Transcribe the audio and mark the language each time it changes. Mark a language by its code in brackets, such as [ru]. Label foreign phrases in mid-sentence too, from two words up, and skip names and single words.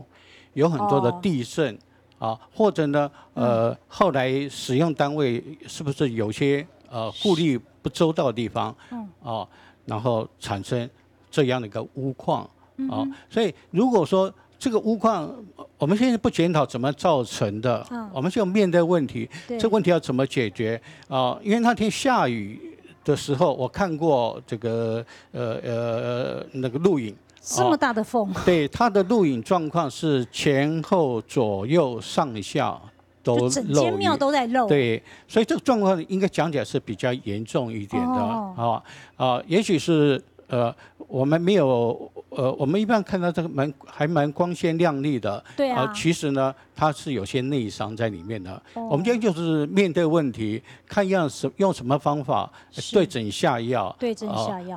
[zh] 有很多的地震或者呢，後來使用單位是不是有些顧慮不周到的地方，然後產生這樣的一個屋況，所以如果說這個屋況，我們現在不檢討怎麼造成的，我們就面對問題，這個問題要怎麼解決因為那天下雨的時候，我看過這個那個錄影。這麼大的風，對，它的錄影狀況是前後左右上下都漏雨，整間廟都在漏。對，所以這個狀況應該講起來是比較嚴重一點的也許是我們沒有我们一般看到这个还蛮光鲜亮丽的，对啊，其实呢，它是有些内伤在里面的。我们今天就是面对问题，看用什么方法对症下药，对症下药，